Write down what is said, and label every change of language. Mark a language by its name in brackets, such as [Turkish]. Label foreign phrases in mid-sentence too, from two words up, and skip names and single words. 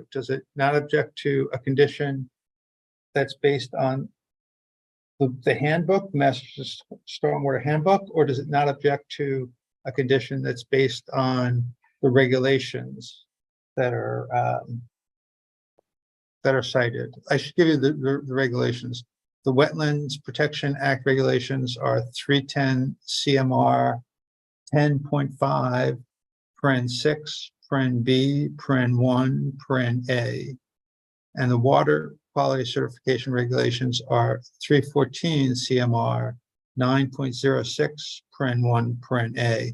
[English] Does it not object to a condition that's based on the handbook, the Massachusetts Stormwater Handbook, or does it not object to a condition that's based on the regulations that are cited? I should give you the regulations. The Wetlands Protection Act regulations are 310 CMR 10.5, paren 6, paren B, paren 1, paren A. And the Water Quality Certification regulations are 314 CMR 9.06, paren 1, paren A.